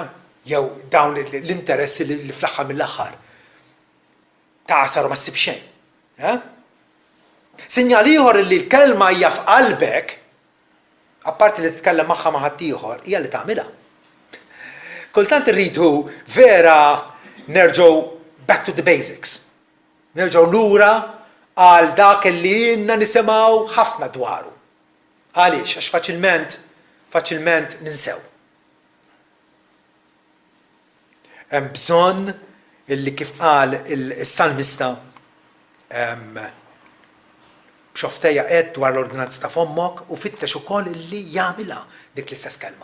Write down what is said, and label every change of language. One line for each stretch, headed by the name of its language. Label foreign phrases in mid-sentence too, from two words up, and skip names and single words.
Maltese: Jew dawn l-interessi li fl-aħħar mill-aħħar taqsar u ma ssib xejn. Sinjal ieħor li l-kelma hija f'qalbek, apparti li titkellem magħha ma' ħadd ieħor, hija li tagħmilha. Kultant irridu vera nerġgħu
English: back to the basics.
Maltese: Nerġgħu lura għal dak li jenna nisimgħu ħafna dwaru. Għaliex? Għax faċilment ninsew. Hemm bżonn illi kif qal is-salmista b'xoftejja qed dwar l-ordinanza ta' fommok u fittex ukoll illi jagħmilha dik l-istess kelma.